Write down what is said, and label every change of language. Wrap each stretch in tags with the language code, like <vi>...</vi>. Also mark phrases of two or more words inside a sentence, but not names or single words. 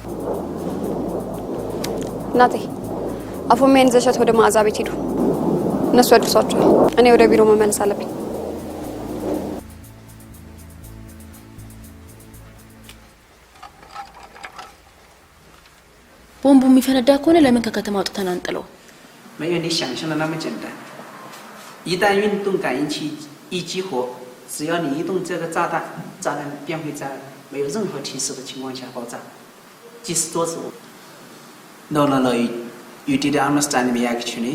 <am>እናቴ አፎሚያን ይዘሻት ወደ መዓዛ ቤት ሄዱ። እነሱ ያድርሷቸዋል። እኔ ወደ ቢሮ መመለስ አለብኝ። ቦምቡ የሚፈነዳ ከሆነ ለምን ከከተማ አውጥተን አንጥለው?</am> <zh>没有你想象的那么简单。一旦运动感应器一激活，只要你移动这个炸弹，炸弹便会在没有任何提示的情况下爆炸，即使多次。</zh> <en>No, you didn't understand me actually.</en>